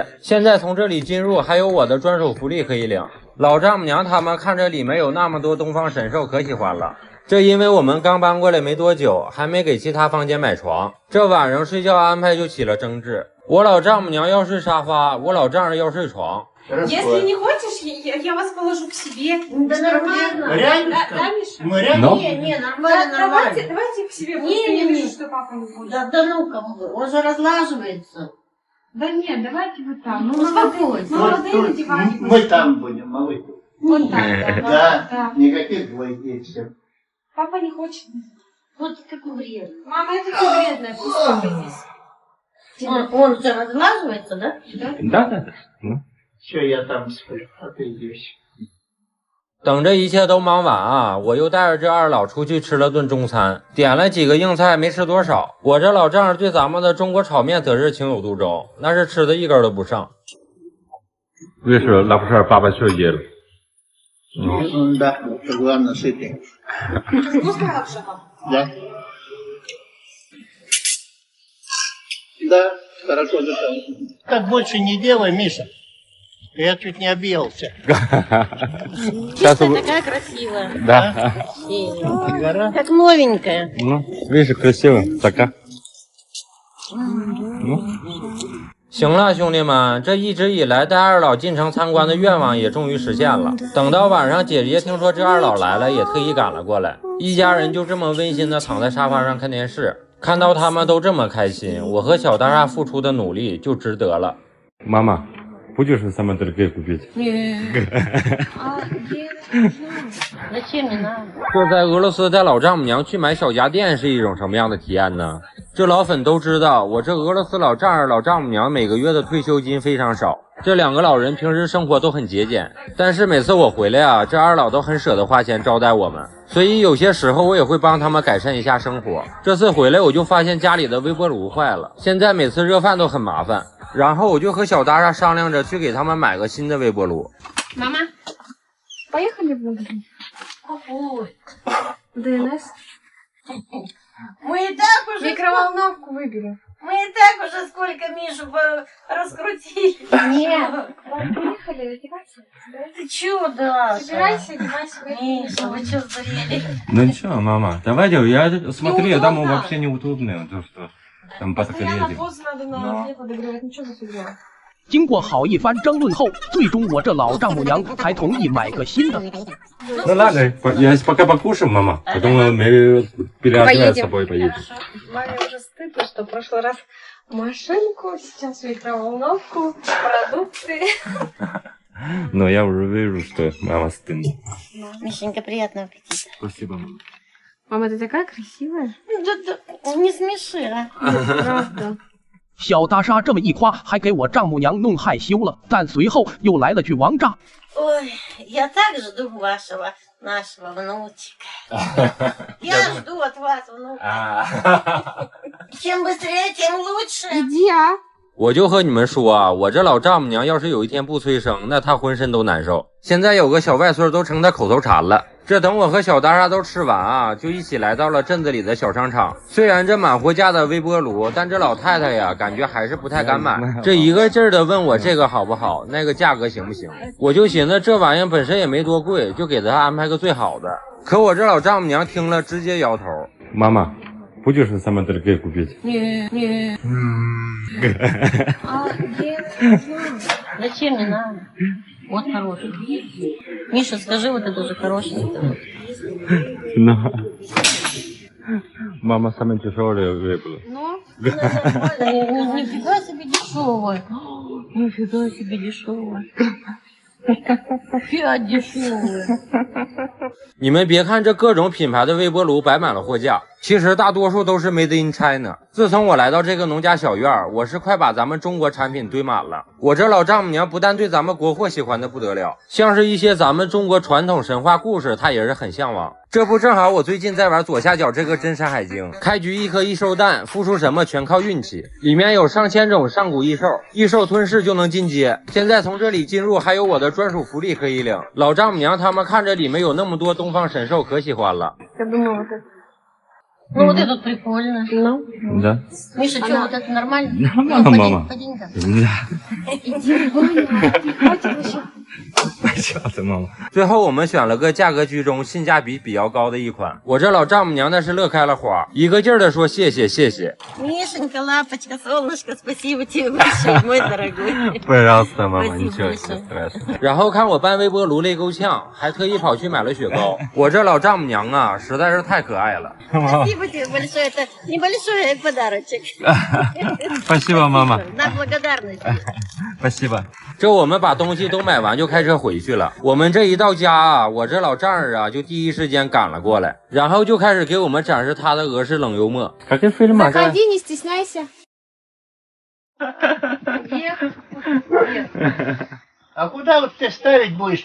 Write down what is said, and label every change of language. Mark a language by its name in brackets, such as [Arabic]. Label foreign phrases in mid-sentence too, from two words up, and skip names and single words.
[Chinese] 现在从这里进入，还有我的专属福利可以领。老丈母娘他们看着里面有那么多东方神兽，可喜欢了。这因为我们刚搬过来没多久，还没给其他房间买床，这晚上睡觉安排就起了争执。我老丈母娘要睡沙发，我老丈人要睡床。 [Russian] Если не хочешь, я вас положу к себе. Да нормально. Реально? Да, да, Миша? Мы реально? Ну? Не, нормально, Да, нормально. давайте к себе. Не, Просто не, я не. вижу, что папа не хочет. Да ну-ка, он же разлаживается. Да нет, давайте вы там. Ну, Успокойся. молодые на диване. Мы там будем, малыш. Вот так, да. Да, никаких двоих всем. Папа не хочет. Вот какой вред. Мама, это ты вредная, пусть папа здесь. Он же разлаживается, да? Да. Ну. Все, я там сплю, а ты идешь. [Chinese] 等这一切都忙完啊，我又带着这二老出去吃了顿中餐，点了几个硬菜，没吃多少。我这老丈人对咱们的中国炒面则是情有独钟，那是吃的一根都不剩。 [Russian] Видишь, лапша папа все ел. Да, главное сытый. Вкусная лапша, папа? Да. Да, хорошо зашел. Так больше не делай, Миша. Я чуть не объелся. Сейчас Чистая, такая красивая. Да. Гора? Как новенькая. Ну, видишь, красиво. Такая. [Chinese] 行了，兄弟们，这一直以来带二老进城参观的愿望也终于实现了。等到晚上，姐姐听说这二老来了，也特意赶了过来。一家人就这么温馨的躺在沙发上看电视，看到他们都这么开心，我和小大厦付出的努力就值得了。 [Russian] Мама, будешь самое дорогое купить? Зачем не надо? [Chinese] 这在俄罗斯带老丈母娘去买小家电是一种什么样的体验呢？这老粉都知道，我这俄罗斯老丈人、老丈母娘每个月的退休金非常少。这两个老人平时生活都很节俭，但是每次我回来啊，这二老都很舍得花钱招待我们，所以有些时候我也会帮他们改善一下生活。这次回来我就发现家里的微波炉坏了，现在每次热饭都很麻烦，然后我就和小达莎商量着去给他们买个新的微波炉。 [Russian] Мама, поехали в магазин? Какой? ДНС? Мы и так уже... Микроволновку выберем. Мы и так уже сколько Мишу раскрутили. Нет. Поехали, одевайся. Ты чё, да? Собирайся, одевайся. Миша, вы чё сдурели? Ну ничего, мама. Давайте, я смотрел, там Неудобно. вообще неудобно. То, что там Постоянно подогрели. позу надо на огне подогревать. Ничего за фигня. [Chinese] 经过好一番争论后，最终我这老丈母娘还同意买个新的。 [Russian] Ну ладно, я пока покушаю, мама. Потом мы переодеваем с тобой поедем. Маме уже стыдно, что в прошлый раз машинку, сейчас микроволновку, продукты. Но я уже вижу, что мама стынет. Мишенька, приятного аппетита. Спасибо, мама. Мама, ты такая красивая. Да, не смеши, а. Правда. [Chinese] 小大沙这么一夸，还给我丈母娘弄害羞了。但随后又来了句王炸。 [Russian] Ой, я так жду нашего внучика. Я жду от вас внука. Чем быстрее, тем лучше. Иди, а. [Chinese] 我就和你们说啊，我这老丈母娘要是有一天不催生，那她浑身都难受。现在有个小外孙都成她口头禅了。这等我和小大沙都吃完啊，就一起来到了镇子里的小商场。虽然这满货架的微波炉，但这老太太呀，感觉还是不太敢买，这一个劲儿的问我这个好不好，那个价格行不行。我就寻思这玩意本身也没多贵，就给她安排个最好的。可我这老丈母娘听了直接摇头。妈妈。 [Russian] Будешь самое дорогое купить? Нет. Зачем не надо? Вот хороший. Миша, скажи, вот это же хороший. Мама самая дешевая выбрала. Ну, нифига себе дешевая. Нифига себе дешевая. Опять дешевая. [Chinese] 你们别看这各种品牌的微波炉摆满了货架，其实大多数都是 [English] Made in China。 [Chinese] 自从我来到这个农家小院，我是快把咱们中国产品堆满了。我这老丈母娘不但对咱们国货喜欢的不得了，像是一些咱们中国传统神话故事，她也是很向往。这不正好我最近在玩左下角这个真山海经，开局一颗异兽蛋，孵出什么全靠运气，里面有上千种上古异兽，异兽吞噬就能进阶。现在从这里进入还有我的专属福利可以领。老丈母娘他们看着里面有那么多东方神兽，可喜欢了。 [Russian] Ну, вот этот прикольно. Ну? Да. Миша, что, вот это нормально? Нормально, мама. Пойдем-ка. Иди, Ваня, хватит вообще. [Chinese] 笑死妈妈。最后我们选了个价格居中、性价比比较高的一款。我这老丈母娘那是乐开了花，一个劲儿的说谢谢谢谢。 [Russian] Мишенька, лапочка, солнышко, спасибо тебе большое, мой дорогой. Пожалуйста, мама, ничего себе страшного. [Chinese] 然后看我搬微波炉累够呛，还特意跑去买了雪糕。我这老丈母娘啊，实在是太可爱了。 [Russian] Спасибо тебе большое, это небольшой подарочек. Спасибо, мама. На благодарность. Спасибо. [Chinese] 这我们把东西都买完就开车回去了。我们这一到家啊，我这老丈人啊就第一时间赶了过来，然后就开始给我们展示他的俄式冷幽默。 [Russian] Заходи, не стесняйся. А куда вот ты ставить будешь?